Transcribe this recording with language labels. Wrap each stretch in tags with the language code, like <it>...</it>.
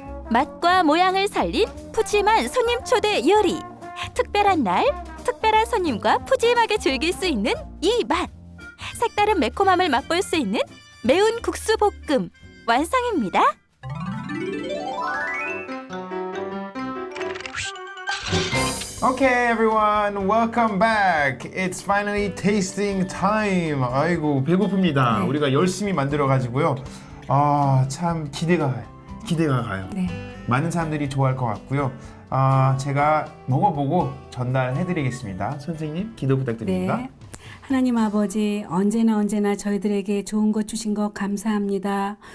<ko>맛과 모양을 살린 푸짐한 손님 초대 요리. 특별한 날, 특별한 손님과 푸짐하게 즐길 수 있는 이 맛. 색다른 매콤함을 맛볼 수 있는 매운 국수 볶음 완성입니다.</ko> <en>Okay, everyone, welcome back. It's finally tasting time.</en> <ko>아이고 배고픕니다. 네. 우리가 열심히 만들어 가지고요. 참 기대가 가요. 네. 많은 사람들이 좋아할 것 같고요. 제가 먹어보고 전달해드리겠습니다. 선생님 기도 부탁드립니다. 네. 하나님 아버지, 언제나 저희들에게 좋은 것 주신 것 감사합니다.</ko>